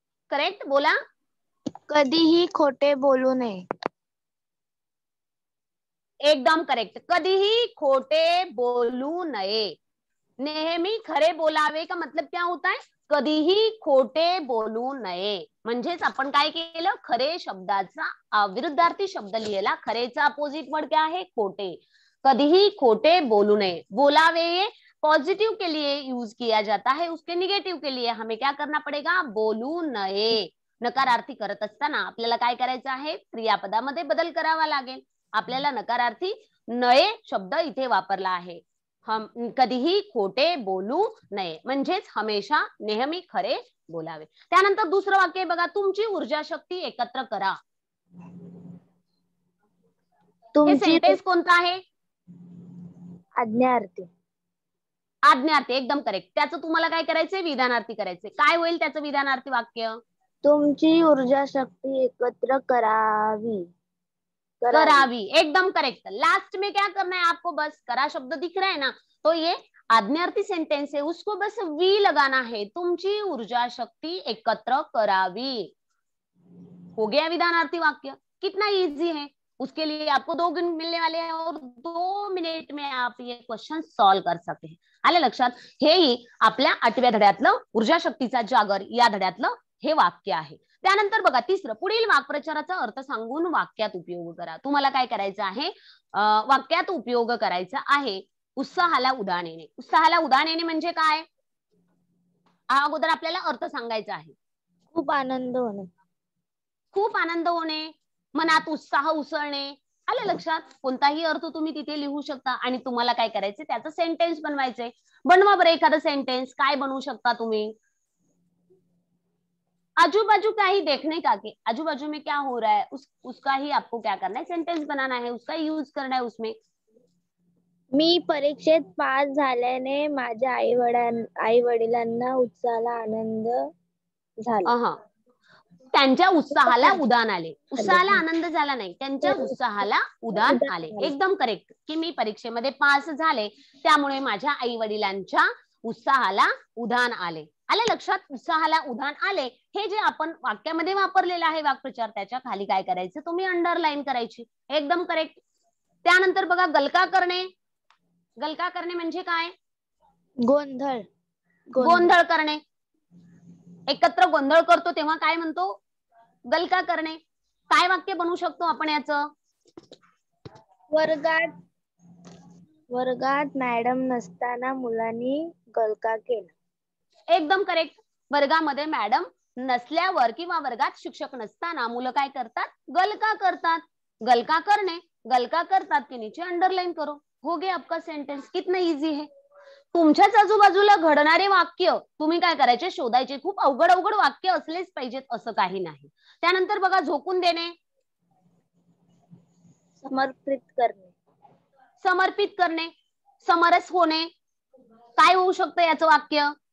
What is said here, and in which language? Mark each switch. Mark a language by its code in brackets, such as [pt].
[mr] Correct बोला. कधीही खोटे बोलू नये. एकदम करेक्ट. कधीही खोटे बोलू नये. नेहमी खरे बोलावे का मतलब क्या होता है? कधीही खोटे बोलू नये. म्हणजेच आपण काय केलं? खरे शब्दाचा विरुद्धार्थी शब्द लिहिला. [hi] खरेचा अपोजिट वर्ड क्या है? खोटे. [mr] कधीही खोटे बोलू नये. [hi] बोलावे ये पॉजिटिव के लिए यूज किया जाता है, उसके निगेटिव के लिए हमें क्या करना पड़ेगा? [mr] बोलू नये. नकारार्थी करत असताना आपल्याला काय करायचं आहे? क्रियापदामध्ये बदल करावा लागेल. आपल्याला नकारार्थी नये शब्द इथे वापरला आहे. हम कधीही खोटे बोलू नये म्हणजेच हमेशा नेहमी खरे बोलावे. त्यानंतर दुसरं वाक्य बघा, तुमची ऊर्जा शक्ती एकत्र करा. हे सेंटेन्स कोणतं आहे? आज्ञार्थी. आज्ञार्थी. एकदम करेक्ट. त्याचं तुम्हाला काय करायचंय? विधानार्थी करायचंय. काय होईल त्याचं विधानार्थी वाक्य? तुमची ऊर्जा शक्ती एकत्र करावी. करावी. एकदम करेक्ट. [hi] लास्ट में क्या करना है आपको? बस करा शब्द दिख रहा है ना, तो ये आज्ञार्थी सेंटेंस है, उसको बस वी लगाना है. [mr] तुमची ऊर्जा शक्ति एकत्र करावी. [hi] हो गया विधानार्थी वाक्य. कितना इजी है. उसके लिए आपको 2 गुण मिलने वाले हैं और 2 मिनिट में आप ये क्वेश्चन सॉल्व कर सकते हैं. [mr] आले लक्षात? हेही आपल्या 8व्या धड्यातलं ऊर्जा शक्तीचा जागर या धड्यातलं हे वाक्य आहे. त्यानंतर बघा तिसरं, पुढील वाक्प्रचाराचा अर्थ सांगून वाक्यात उपयोग करा. तुम्हाला काय करायचं आहे? वाक्यात उपयोग करायचा आहे. उत्साहाला उधाण येणे. उत्साहाला उधाण येणे म्हणजे काय? अगोदर आपल्याला अर्थ सांगायचा आहे. खूप आनंद होणे. खूप आनंद होणे, मनात उत्साह उसळणे. आलं लक्षात? कोणताही अर्थ तुम्ही तिथे लिहू शकता आणि तुम्हाला काय करायचं? त्याचं सेंटेन्स बनवायचंय. बनवा बरं एखादं सेंटेन्स. काय बनवू शकता तुम्ही? [hi] आजू बाजू का ही देखने का के आजू बाजू में क्या हो रहा है उसका ही आपको क्या करना है? सेंटेंस बनाना है, उसका यूज करना है उसमें. [mr] मी परीक्षेत पास झाल्याने माझ्या आई वडिलांना उत्साहाला आनंद झाला. त्यांच्या उत्साहाला उधाण आले. उत्साहाला आनंद झाला नाही, त्यांच्या उत्साहाला उधाण आले. एकदम करेक्ट. की मी परीक्षेमध्ये पास झाले त्यामुळे माझ्या आई वडिलांच्या उत्साहाला उधाण आले. आले लक्षात? उत्साहाला उधाण आले हे जे आपण वाक्यामध्ये वापरलेलं आहे वाक्प्रचार, त्याच्या खाली काय करायचं? तुम्ही अंडरलाईन करायची. एकदम करेक्ट. त्यानंतर बघा गलका करणे. गलका करणे म्हणजे काय? गोंधळ. गोंधळ करणे. एकत्र गोंधळ करतो तेव्हा काय म्हणतो? गलका करणे. काय वाक्य बनवू शकतो आपण याचं? वर्गात मॅडम नसताना मुलांनी गलका केला. एकदम करेक्ट. वर्गामध्ये मॅडम नसल्यावर किंवा वर्गात शिक्षक नसताना मुलं काय करतात? गलका करतात. [hi] गलका करणे, गलका करतात के नीचे अंडरलाइन करो. हो गया आपका सेंटेंस. कितना इजी है. [mr] तुमच्याच आजूबाजूला घडणारे वाक्य तुम्ही काय करायचे, शोधायचे. खूप अवघड अवघड वाक्य असलेच पाहिजेत असं काही नाही. त्यानंतर बघा, झोकून देणे, समर्पित करणे, समर्पित करणे, समरस होणे. काय होऊ शकतं याचं वाक्य?